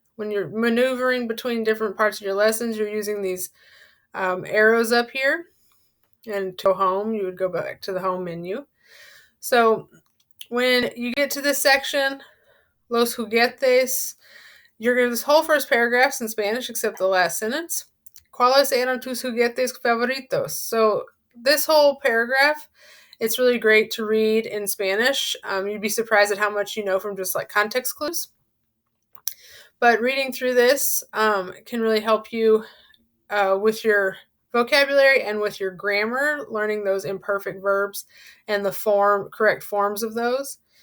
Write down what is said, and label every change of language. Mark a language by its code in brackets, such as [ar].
[en] When you're maneuvering between different parts of your lessons, you're using these arrows up here. And to home, you would go back to the home menu. So when you get to this section, los juguetes, you're going to this whole first paragraph's in Spanish except the last sentence. [es] ¿Cuáles eran tus juguetes favoritos? [en] So this whole paragraph, it's really great to read in Spanish. You'd be surprised at how much you know from just like context clues. But reading through this can really help you with your vocabulary and with your grammar, learning those imperfect verbs and the correct forms of those.